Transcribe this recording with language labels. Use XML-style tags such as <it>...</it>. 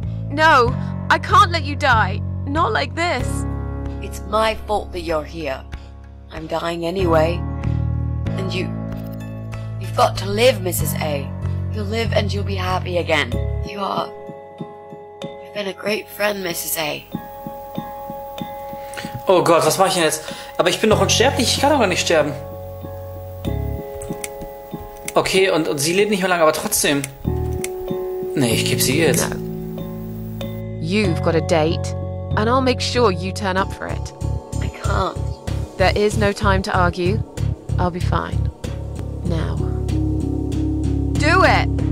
<en>No, I can't let you die. Not like this. It's my fault that you're here. I'm dying anyway. And you've got to live, Mrs. A. You'll live and you'll be happy again. You've been a great friend, Mrs. A.</en> <de>Oh Gott, was mache ich denn jetzt? Aber ich bin doch unsterblich, ich kann doch gar nicht sterben. Okay, und sie lebt nicht mehr lange, aber trotzdem. Nee, ich geb sie jetzt.</de> <en>No. You've got a date, and I'll make sure you turn up for it. I can't. There is no time to argue. I'll be fine. Now. Do it!</en>